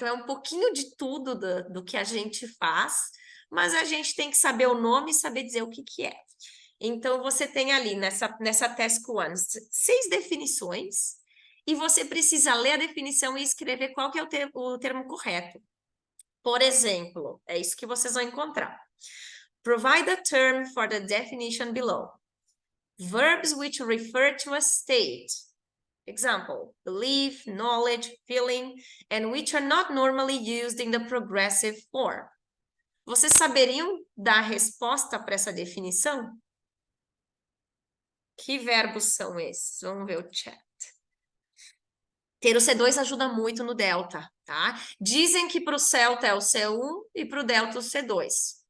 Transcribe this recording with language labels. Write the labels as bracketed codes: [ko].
[pt] Então, é um pouquinho de tudo do que a gente faz, mas a gente tem que saber o nome e saber dizer o que que é. Então, você tem ali, nessa task 1, 6 definições, e você precisa ler a definição e escrever qual que é o termo correto. Por exemplo, é isso que vocês vão encontrar. [en] Provide a term for the definition below. Verbs which refer to a state. Example, belief, knowledge, feeling, and which are not normally used in the progressive form. [pt] Vocês saberiam dar resposta para essa definição? Que verbos são esses? Vamos ver o chat. Ter o C2 ajuda muito no Delta, tá? Dizem que para o Celta é o C1 e para o Delta o C2.